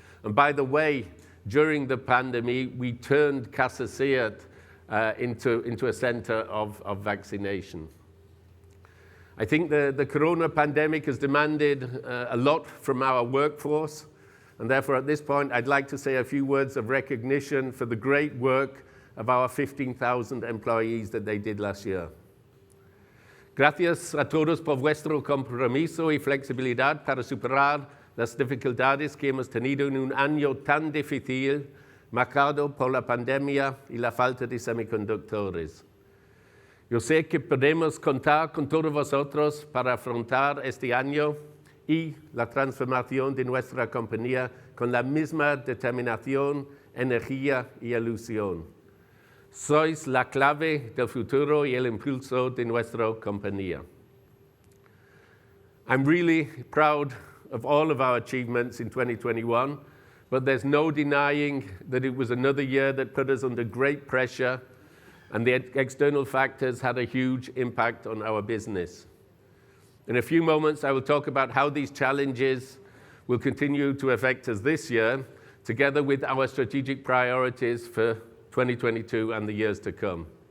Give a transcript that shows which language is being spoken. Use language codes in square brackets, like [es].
[en] And by the way, during the pandemic, we turned Casa SEAT into a center of vaccination. I think the corona pandemic has demanded a lot from our workforce, and therefore at this point I'd like to say a few words of recognition for the great work of our 15,000 employees that they did last year. [es] Gracias a todos por vuestro compromiso y flexibilidad para superar las dificultades que hemos tenido en un año tan difícil, marcado por la pandemia y la falta de semiconductores. Yo sé que podemos contar con todos vosotros para afrontar este año y la transformación de nuestra compañía con la misma determinación, energía y ilusión. Sois la clave del futuro y el impulso de nuestra compañía. [en] I'm really proud of all of our achievements in 2021, but there's no denying that it was another year that put us under great pressure, and the external factors had a huge impact on our business. In a few moments, I will talk about how these challenges will continue to affect us this year, together with our strategic priorities for 2022 and the years to come.